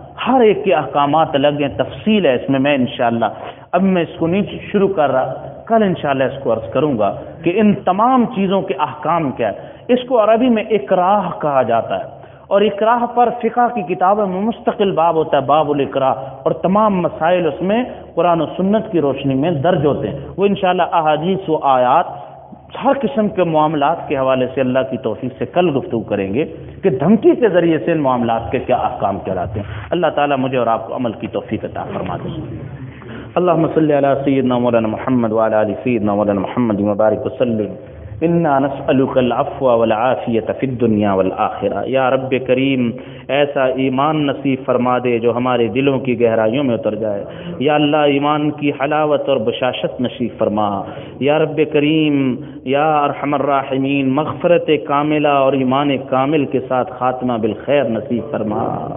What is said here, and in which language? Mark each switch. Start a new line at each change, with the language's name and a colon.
Urdu: ہر ایک کے احکامات الگ ہیں، تفصیل ہے اس میں، میں انشاءاللہ اب میں اس کو نہیں شروع کر رہا، کل انشاءاللہ اس کو عرض کروں گا کہ ان تمام چیزوں کے احکام کیا ہے۔ اس کو عربی میں اکراہ کہا جاتا ہے، اور اکراہ پر فقہ کی کتابوں میں مستقل باب ہوتا ہے، باب الاکراہ، اور تمام مسائل اس میں قرآن و سنت کی روشنی میں درج ہوتے ہیں، وہ انشاءاللہ احادیث و آیات ہر قسم کے معاملات کے حوالے سے اللہ کی توفیق سے کل گفتگو کریں گے کہ دھمکی کے ذریعے سے ان معاملات کے کیا احکام کہلاتے ہیں. اللہ تعالیٰ مجھے اور آپ کو عمل کی توفیق عطا فرما دے.
Arabic: اللهم صل على سيدنا مولانا محمد وعلى آل سيدنا مولانا محمد مبارك وسلم. انا نسألك العفو والعافية في الدنيا والآخرة. يا رب
Urdu: کریم ایسا ایمان نصیب فرما دے جو ہمارے دلوں کی گہرائیوں میں اتر جائے. یا اللہ ایمان کی حلاوت اور بشاشت نصیب فرما. یا رب کریم یا ارحم الراحمین مغفرت کاملہ اور ایمان کامل کے ساتھ خاتمہ بالخیر نصیب فرما.